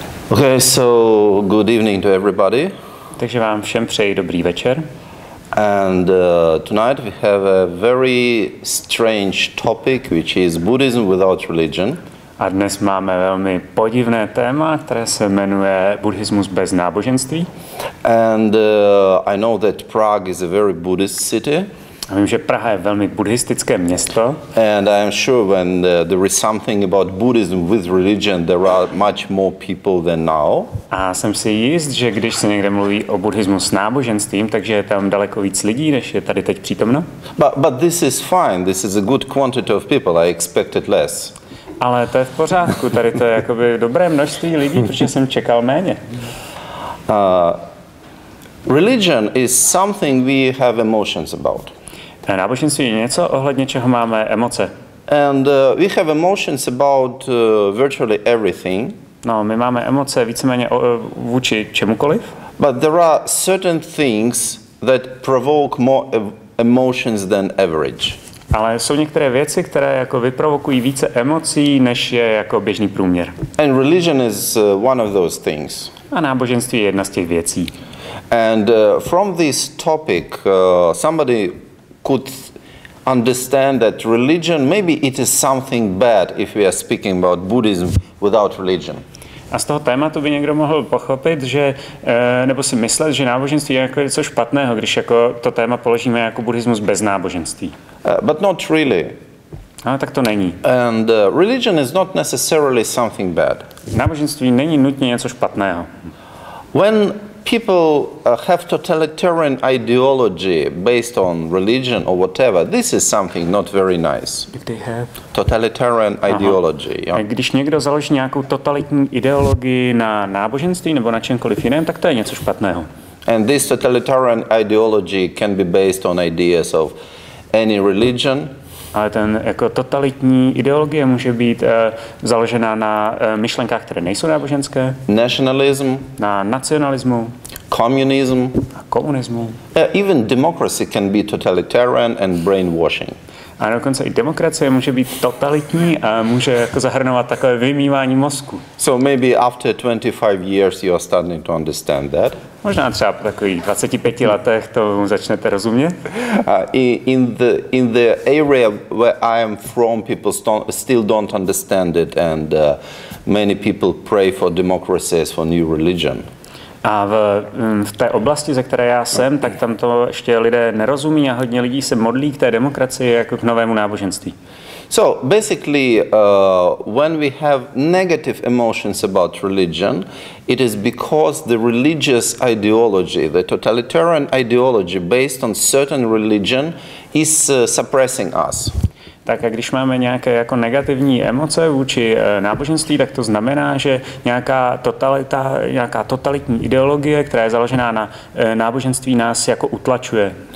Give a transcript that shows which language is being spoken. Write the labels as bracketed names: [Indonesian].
[English] Okay, so good evening to everybody. [Czech] Takže vám všem přeji dobrý večer. [English] And tonight we have a very strange topic, which is Buddhism without religion. [Czech] A dnes máme velmi podivné téma, které se jmenuje Buddhismus bez náboženství. [English] And I know that Prague is a very Buddhist city. [Czech] A vím, že Praha je velmi buddhistické město. [English] And I am sure when there is something about Buddhism with religion, there are much more people than now. [Czech] A jsem si jist, že když se někde mluví o buddhismu s náboženstvím, takže je tam daleko víc lidí, než je tady teď přítomno. [English] But this is fine. This is a good quantity of people. I expected less. [Czech] Ale to je v pořádku. Tady to je jakoby dobré množství lidí, protože jsem čekal méně. [English] Religion is something we have emotions about. [Czech] Náboženství je něco, ohledně čeho máme emoce. [English] And we have emotions about virtually everything. [Czech] No, my máme emoce víceméně vůči čemukoliv. [English] But there are certain things that provoke more emotions than average. [Czech] Ale jsou některé věci, které jako vyprovokují více emocí, než je jako běžný průměr. [English] And religion is one of those things. [Czech] A náboženství je jedna z těch věcí. [English] And from this topic, somebody could understand that religion, maybe it is something bad if we are speaking about Buddhism without religion. [Czech] A z toho tématu by někdo mohl pochopit, že, nebo si myslet, že náboženství je jako něco špatného, když jako to téma položíme jako buddhismus bez náboženství. [English] But not really. [Czech] Ale tak to není. [English] And religion is not necessarily something bad. [Czech] Náboženství není nutně něco špatného. [English] When people have totalitarian ideology based on religion or whatever, this is something not very nice. If they have Totalitarian ideology. Yeah. [Czech] Když někdo založí nějakou totalitní ideologii na náboženství nebo na čemkoliv jiném, tak to je něco špatného. [English] And this totalitarian ideology can be based on ideas of any religion. [Czech] Ale ten jako totalitní ideologie může být založena na myšlenkách, které nejsou náboženské. [English] Nationalism. [Czech] Na nacionalismu. [English] Communism. [Czech] A komunismu. [English] Even democracy can be totalitarian and brainwashing. [Czech] A dokonce i demokracie může být totalitní a může jako zahrnovat takové vymývání mozku. [English] So maybe after 25 years you are starting to understand that. [Czech] Možná třeba po takových 25 letech to začnete rozumět. [English] In the area where I am from, people still don't understand it, and many people pray for democracy as for new religion. [Czech] A v té oblasti, ze které já jsem, tak tam to ještě lidé nerozumí a hodně lidí se modlí k té demokracii jako k novému náboženství. [English] So basically, when we have negative emotions about religion, it is because the religious ideology, the totalitarian ideology based on certain religion is suppressing us. [Czech] Tak a když máme nějaké jako negativní emoce vůči náboženství, tak to znamená, že nějaká totalitní ideologie, která je založená na náboženství, nás jako utlačuje.